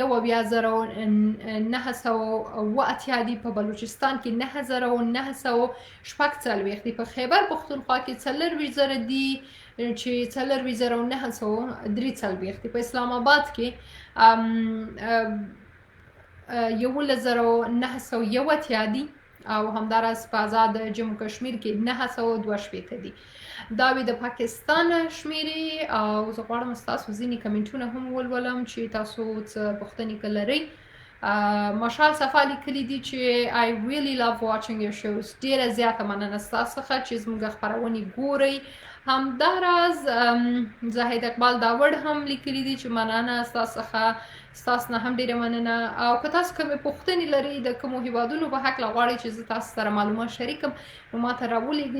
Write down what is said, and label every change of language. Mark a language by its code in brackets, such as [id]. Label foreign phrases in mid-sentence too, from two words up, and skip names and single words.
[ps] 21,980 دي، په بلوچستان کې 9,946 دي، په خیبر پښتونخوا کې 40,000 دي چې 40,943 دي، په اسلام آباد کې 11,901 دي او همداراز په آزاد جمهور کشمیر کې 962 دي. دا وی د پاکستان شمیرې او زه غواړم ستاسو ځینې کمنټونه هم ولولم چې تاسو څه پوښتنې که لرئ. مشال صفا لیکلي دي چې [en] I really love watching your shows. [ps] ډیره زیاته مننه ستاسو څخه چې زموږ خپرونې ګورئ. همداراز زاهد اقبال داوړ هم لیکلي دي چې مننه ستاسو څخه، ستاسو نه هم ډیره مننه. او که تاسو کومې پوښتنې لرئ د کومو هیوادونو په هکله غواړئ چې زه تاسو سره معلومات شریکم، نو ماته راولیږئ.